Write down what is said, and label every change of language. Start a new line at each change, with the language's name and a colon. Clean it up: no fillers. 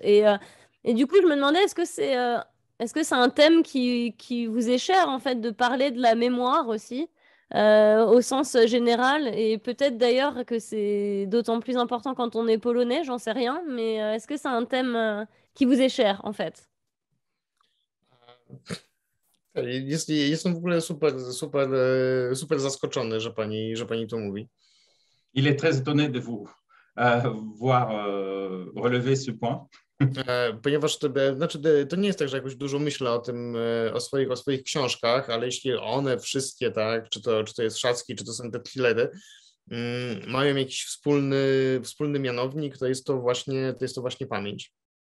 French: Et du coup, je me demandais, est-ce que c'est un thème qui vous est cher, en fait, de parler de la mémoire aussi, au sens général, et peut-être d'ailleurs que c'est d'autant plus important quand on est polonais, j'en sais rien, mais est-ce que c'est un thème qui vous est cher, en fait?
Polish: Jestem w ogóle super zaskoczony, że pani to mówi.
French: Il est très étonné de vous voir relever ce point.
Polish: Ponieważ to nie jest tak, że jakoś dużo myślę o tym, o swoich książkach, ale jeśli one wszystkie, tak, czy to jest Szacki, czy to są te thrillery, mają jakiś wspólny mianownik, to jest to właśnie pamięć.